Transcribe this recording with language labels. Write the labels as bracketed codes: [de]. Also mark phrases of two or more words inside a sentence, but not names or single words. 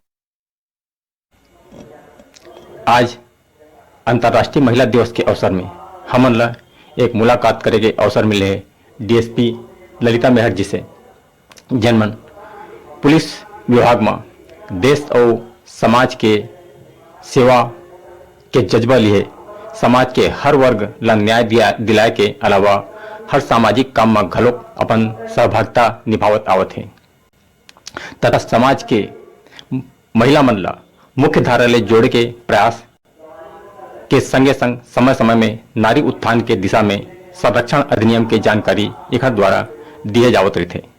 [hne] आज अंतर्राष्ट्रीय महिला दिवस के अवसर में हमन ला एक मुलाकात करे के अवसर मिले है डीएसपी ललिता मेहर जी से, जनमन पुलिस विभाग में देश और समाज के सेवा के जज्बा लिए समाज के हर वर्ग ला न्याय दिलाए के अलावा हर सामाजिक काम में घलोक अपन सहभागिता निभावत आवत है तथा समाज के महिला मन ला मुख्य धारा ले जोड़े के प्रयास के संगे संग समय समय में नारी उत्थान के दिशा में संरक्षण अधिनियम के जानकारी एक द्वारा दिए जावत रहे थे।